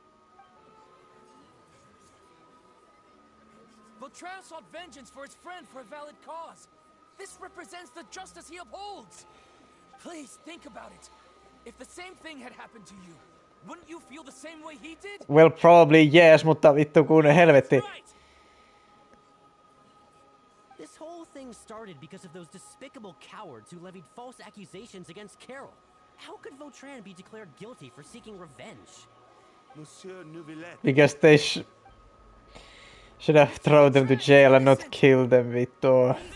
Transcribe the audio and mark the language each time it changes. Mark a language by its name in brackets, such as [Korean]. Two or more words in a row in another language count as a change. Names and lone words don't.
[English] Vautrin sought vengeance for his friend for a valid cause. This represents the justice he upholds. Please, think about it. If the same thing had happened to you, wouldn't you feel the same way he did? Well, probably yes, [Finnish] mutta vittu kun helvetti. [English] This whole thing started because of those despicable cowards who levied false accusations against Carol. How could Vautrin be declared guilty for seeking revenge? Monsieur Nervilette. Because they should have thrown them to jail and not killed them, vittu.